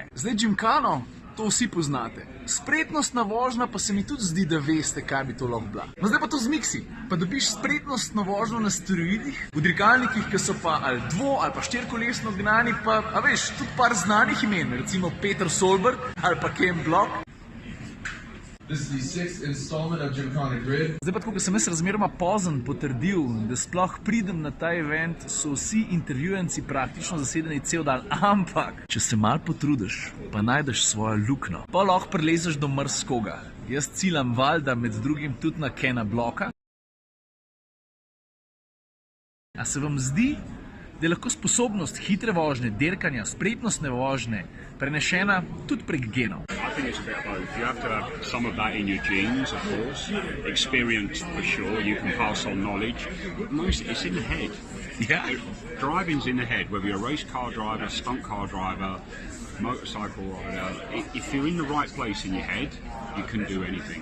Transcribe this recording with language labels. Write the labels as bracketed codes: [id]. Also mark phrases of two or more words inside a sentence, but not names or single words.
[sl] Zdaj Gymkhano, to vsi poznate. Spretnostna vožnja pa se mi tudi zdi, da veste, kaj bi to lahko bila. No zdaj pa to zmiksi. Pa dobiš spretnostno vožnjo na steroidih, v dirkalnikih, ki so pa ali ali pa 4-kolesno gnani, pa, a veš, tudi par znanih imen, recimo Peter Solberg ali pa Ken Block. [en] This is the 6th installment of Gymkhana Grid. [sl] Zdaj pa tako, ko sem jaz razmeroma pozen potrdil, da sploh pridem na ta event, so vsi intervjujenci praktično zasedeni cel dan. Ampak, če se malo potrudiš, pa najdeš svojo luknjo, pa lahko prilezeš do marskoga. Jaz ciljam valjda med drugim tudi na Kena Blocka. A se vam zdi, da je lahko sposobnost hitre vožnje, derkanja, spretnostne vožnje prenešena tudi prek genov? [en] I think it's a bit of both. You have to have some of that in your genes, of course. Experience for sure. You can pass on knowledge. But most it's in the head. Yeah. Driving's in the head. Whether you're a race car driver, stunt car driver, motorcycle rider, if you're in the right place in your head, you can do anything.